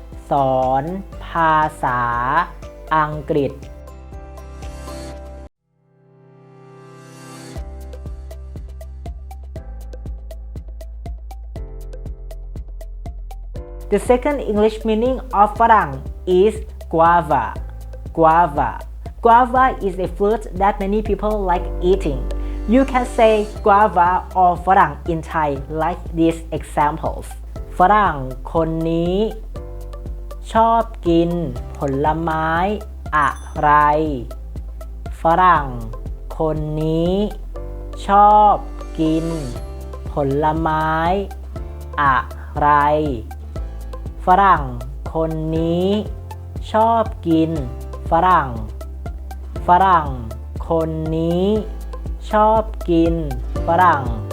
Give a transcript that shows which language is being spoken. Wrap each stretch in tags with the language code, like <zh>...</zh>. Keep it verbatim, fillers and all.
<th>สอนภาษาอังกฤษ</th> <en>The second English meaning of Farang is guava. Guava. Guava is a fruit that many people like eating. You can say guava or Farang in Thai like these examples.</en> <th>ฝรั่งคนนี้ชอบกินผลไม้อะไร ฝรั่งคนนี้ชอบกินผลไม้อะไร ฝรั่งคนนี้ชอบกินฝรั่ง ฝรั่งคนนี้ชอบกินฝรั่ง</th>